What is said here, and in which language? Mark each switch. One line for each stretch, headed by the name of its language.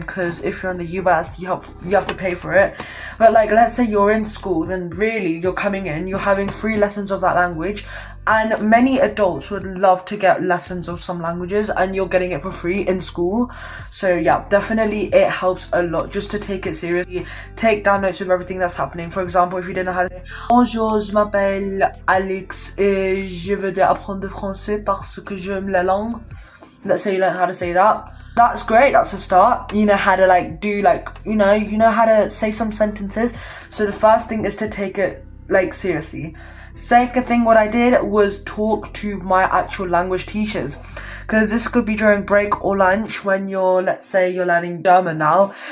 English: Because if you're in the US, you have to pay for it. But, like, let's say you're in school, then really, you're coming in, you're having free lessons of that language. And many adults would love to get lessons of some languages, and you're getting it for free in school. So yeah, definitely it helps a lot just to take it seriously. Take down notes of everything that's happening. For example, if you didn't know how to say,
French: bonjour, je m'appelle Alex et je veux apprendre le français parce que j'aime la langue.
English: Let's say you learn how to say that. That's great, that's a start. You know how to like do like, you know how to say some sentences. So the first thing is to take it like seriously. Second thing, what I did was talk to my actual language teachers, because this could be during break or lunch when let's say you're learning German now.